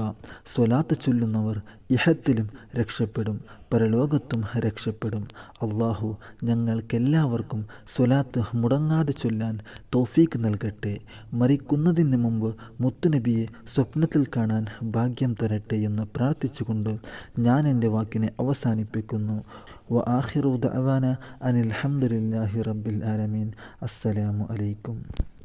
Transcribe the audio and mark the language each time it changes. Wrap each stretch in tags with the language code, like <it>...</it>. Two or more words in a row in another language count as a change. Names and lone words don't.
<ml>സ്വലാത്ത് ചൊല്ലുന്നവർ ഇഹത്തിലും രക്ഷപ്പെടും, പരലോകത്തും രക്ഷപ്പെടും. അള്ളാഹു ഞങ്ങൾക്കെല്ലാവർക്കും സ്വലാത്ത് മുടങ്ങാതെ ചൊല്ലാൻ തൗഫീക്ക് നൽകട്ടെ. മരിക്കുന്നതിന് മുമ്പ് മുത്തുനബിയെ സ്വപ്നത്തിൽ കാണാൻ ഭാഗ്യം തരട്ടെ എന്ന് പ്രാർത്ഥിച്ചുകൊണ്ട് ഞാൻ എൻ്റെ വാക്കിനെ അവസാനിപ്പിക്കുന്നു.</ml> <ar>وآخر دعوانا أن الحمد لله رب العالمين. السلام عليكم.</ar>